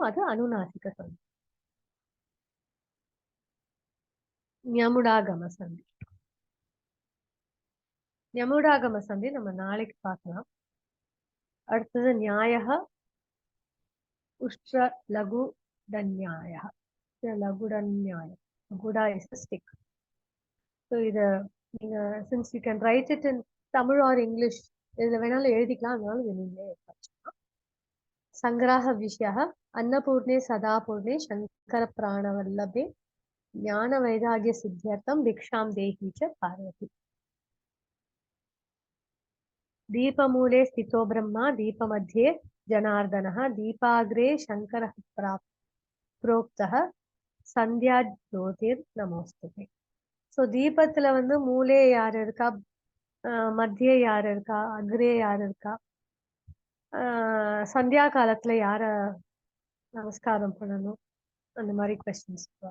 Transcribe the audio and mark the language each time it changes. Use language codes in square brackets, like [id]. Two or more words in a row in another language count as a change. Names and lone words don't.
[ta] அது அனுநாசிக சந்தி. யமுடாகம சந்தி. யமுடாகம சந்தி நம்ம நாளைக்கு பார்க்கலாம். [sa] அடுத்தது न्यायः उष्ट्र लगु डन्यायः. लगुडन्यायम्. लगुडा [en] is a stick. ஸோ [ta] இத நீங்க [en] since you can write it in Tamil or English, [ta] இதுல வேணாலும் எழுதிக்கலாம். அதனால நீங்களே படிச்சுக்கலாம். [sa] शङ्कराक विषयः अन्नपूर्णे सदापूर्णे शङ्कर प्राणवल्लभे ज्ञान वैराग्य सिद्ध्यर्थं भिक्षां देहि च पार्वति. दीपमूले स्थितो ब्रह्मा दीपमध्ये जनार्दनः दीपाग्रे शङ्करः प्रोक्तः सन्ध्या ज्योतिर् नमोऽस्तुते. [ta] ஸோ தீபத்துல வந்து மூலே யார் இருக்கா, மத்திய யார் இருக்கா, அக்ரே யார் இருக்கா, சந்தியா காலத்துல யார நமஸ்காரம் பண்ணணும், அந்த மாதிரி கொஸ்டின்ஸ்.